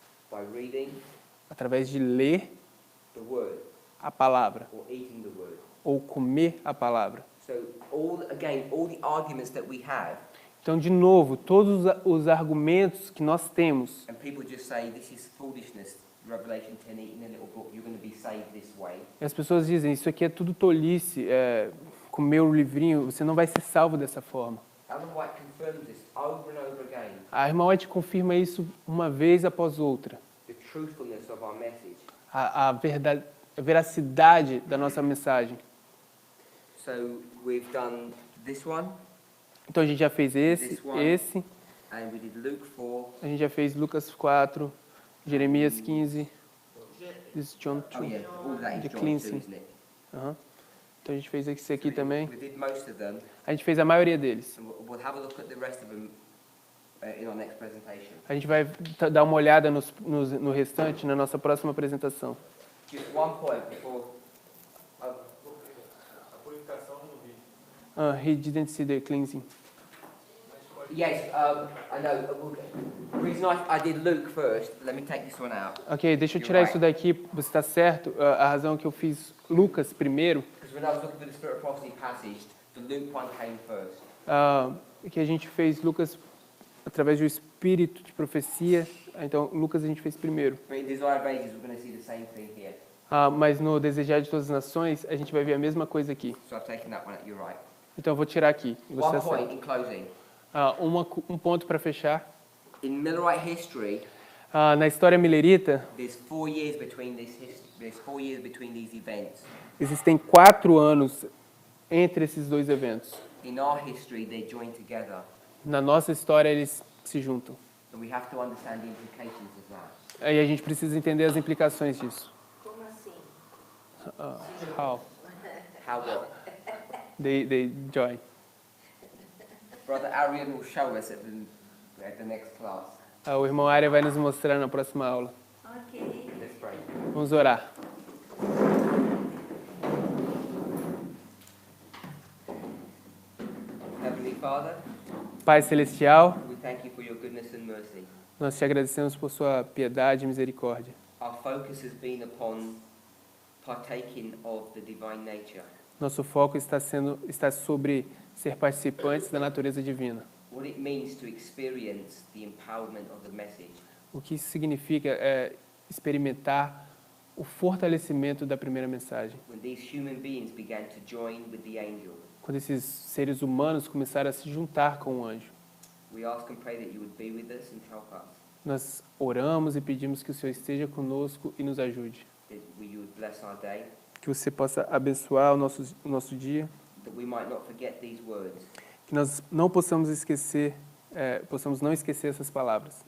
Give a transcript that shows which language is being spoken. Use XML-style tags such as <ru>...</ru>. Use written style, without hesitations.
<en>By reading</en> <pt>Através de ler</pt> <en>the word</en> <pt>a palavra</pt> <en>or eating the word.</en> <pt>ou comer a palavra.</pt> <en>So all the arguments that we have,</en> <pt>Então, de novo, todos os argumentos que nós temos,</pt> <en>and people just say this is foolishness. Revelation 10, eating a little book, you're going to be saved this way.</en> <pt>e as pessoas dizem, isso aqui é tudo tolice, comer o livrinho, você não vai ser salvo dessa forma.</pt> <en>Ellen White confirms this over and over again.</en> <pt>A irmã White confirma isso uma vez após outra.</pt> <en>The truthfulness of our message.</en> <pt>A veracidade da nossa mensagem.</pt> <en>So we've done this one,</en> <pt>Então a gente já fez esse,</pt> <en>and we did Luke 4.</en> <pt>a gente já fez Lucas 4, Jeremias 15,</pt> <en>this is John 2. Oh yeah, all that is The John 2, cleansing. isn't it? Aham.</en> <pt>Então a gente fez esse aqui também.</pt> <en>We did most of them,</en> <pt>A gente fez a maioria deles.</pt> <en>and we'll have a look at the rest of them in our next presentation.</en> <pt>A gente vai dar uma olhada no restante na nossa próxima apresentação.</pt> <en>Just one point before. He didn't see the cleansing. Yes, I know. The reason I did Luke first, let me take this one out.</en> <pt>Ok, deixa eu tirar isso daqui, você está certo. A razão que eu fiz Lucas primeiro,</pt> <en>Because when I was looking for the Spirit of Prophecy passage, the Luke one came first.</en> <pt>que a gente fez Lucas através do espírito de profecia. Então, Lucas a gente fez primeiro.</pt> <en>But in Desire of Ages, we're going to see the same thing here.</en> <pt>Mas no Desejar de Todas as Nações, a gente vai ver a mesma coisa aqui.</pt> <en>So I've taken that one out, you're right.</en> <pt>Então, eu vou tirar aqui. e Você</pt> <en>One</en> <pt>acerta.</pt> <en>point in closing.</en> <pt>Um ponto para fechar.</pt> <en>In Millerite history,</en> <pt>Na história milerita,</pt> <en>there's 4 years between there's 4 years between these events.</en> <pt>existem 4 anos entre esses dois eventos.</pt> <en>In our history, they join together.</en> <pt>Na nossa história, eles se juntam.</pt> <en>So we have to understand the implications of that.</en> <pt>Aí a gente precisa entender as implicações disso. Como assim?</pt> <en>How How what? they join. Brother Arian will show us at the next class.</en> <pt>O irmão Ária vai nos mostrar na próxima aula. Ok.</pt> <en>Let's pray.</en> <pt>Vamos orar.</pt> <en>Heavenly Father,</en> <pt>Pai Celestial,</pt> <en>we thank you for your goodness and mercy.</en> <pt>nós te agradecemos por sua piedade e misericórdia.</pt> <en>Our focus has been upon partaking of the divine nature.</en> <pt>Nosso foco está sobre ser participantes da natureza divina.</pt> <en>What it means to experience the empowerment of the message.</en> <pt>O que isso significa é experimentar o fortalecimento da primeira mensagem.</pt> <en>when these human beings began to join with the angel.</en> <pt>Quando esses seres humanos começaram a se juntar com o anjo.</pt> <en>We ask and pray that you would be with us and help us,</en> <pt>Nós oramos e pedimos que o Senhor esteja conosco e nos ajude.</pt> <en>that you would bless our day,</en> <pt>Que você possa abençoar o nosso dia.</pt> <en>that we might not forget these words.</en> <pt>Que nós não possamos esquecer, possamos não esquecer essas palavras.</pt>